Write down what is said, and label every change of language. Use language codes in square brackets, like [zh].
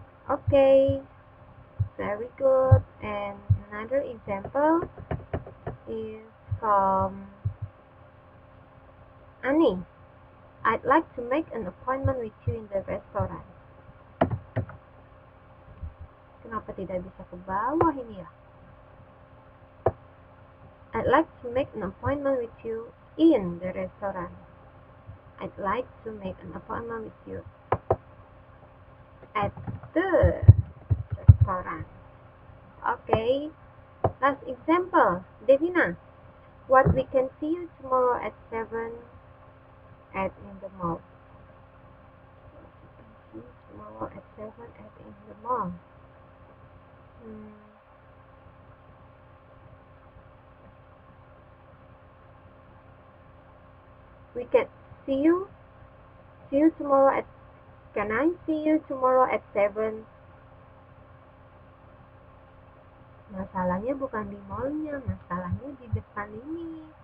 [en] Okay, very good. And another example is from Annie. I'd like to make an appointment with you in the restaurant. [id] Kenapa tidak bisa ke bawah ini ya? [en] I'd like to make an appointment with you in the restaurant. I'd like to make an appointment with you at the restaurant. Okay, last example. Devina, what we can see you tomorrow at 7 at in the mall. What we can see you tomorrow at 7 at in the mall. We can see you tomorrow at, can I see you tomorrow at 7? [id] Masalahnya bukan di mallnya, masalahnya di depan ini.